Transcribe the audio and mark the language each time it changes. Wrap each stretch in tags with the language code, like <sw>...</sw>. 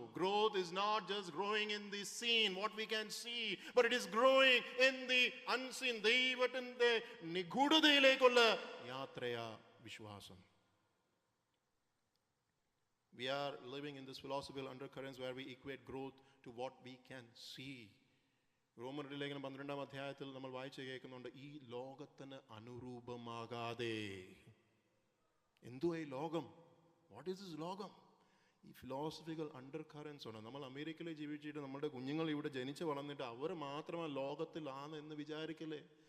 <en>Growth is not just growing in the seen, what we can see, but it is growing in the unseen.</en> <ml>ദൈവത്തിന്റെ നിഗൂഢതയിലേക്കുള്ള യാത്രയാ വിശ്വാസം.</ml> <en>We are living in this philosophical undercurrents where we equate growth to what we can see.</en> <ml>റോമരുടെ ലേഖനം 12-ാം അധ്യായത്തിൽ നമ്മൾ വായിച്ചു കേൾക്കുന്നുണ്ട്, ഈ ലോകത്തിന് അനുരൂപമാകാതെ. എന്തുവാ ഈ ലോകം?</ml> <en>what is this</en> <ml>ലോകം? ഈ ഫിലോസഫിക്കൽ അണ്ടർകറൻസ് ഉണ്ട്. നമ്മൾ അമേരിക്കയിൽ ജീവിച്ചിട്ട് നമ്മുടെ കുഞ്ഞുങ്ങൾ ഇവിടെ ജനിച്ച് വളർന്നിട്ട് അവർ മാത്രമാണ് ലോകത്തിലാണ് എന്ന് വിചാരിക്കല്ലേ?</ml>